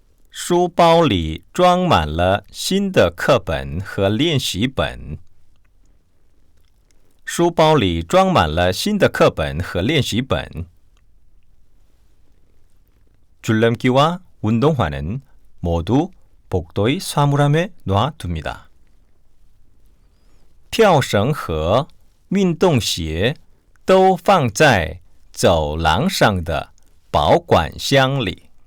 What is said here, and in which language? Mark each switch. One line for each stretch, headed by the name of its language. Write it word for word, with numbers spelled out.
Chinese: 书包里装满了新的课本和练习本。书包里装满了新的课本和练习本。书包里装满了新的课本和练习本。
Korean: 줄넘기와 운동화는 모두 복도의 사물함에 놔둡니다.
Chinese: 跳绳和运动鞋都放在走廊上的保管箱里。